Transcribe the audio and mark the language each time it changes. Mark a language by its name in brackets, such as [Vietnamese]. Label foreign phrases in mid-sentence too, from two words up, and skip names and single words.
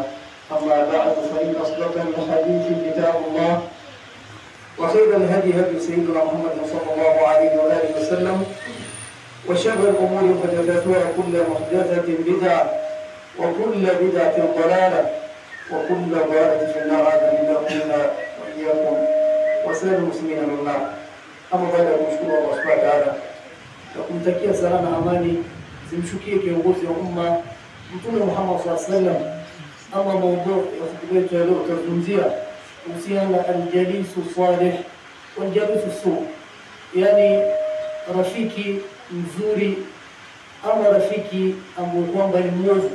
[Arabic] أما بعد فإن أصدق الحديث كتاب الله وخير الهدي هدي سيدنا محمد صلى الله عليه وآله وسلم وشر الأمور محدثاتها وكل محدثة بدعة وكل بدعة ضلالة وكل ضلالة في النار. أعاذنا الله وإياكم وسائر المسلمين من النار. أما بعد نشكر الله سبحانه وتعالى [Swahili] na kumtakia salama amani zimshukie kiongozi wa umma Mtume Muhammad [Arabic] صلى الله عليه وسلم. [Swahili] Ama mada ya hotuba yetu leo tutazungumzia kuhusiana na [Arabic] الجليس الصالح والجليس السوء, [Swahili] yani rafiki mzuri ama rafiki ambaye kwamba ni mwovu.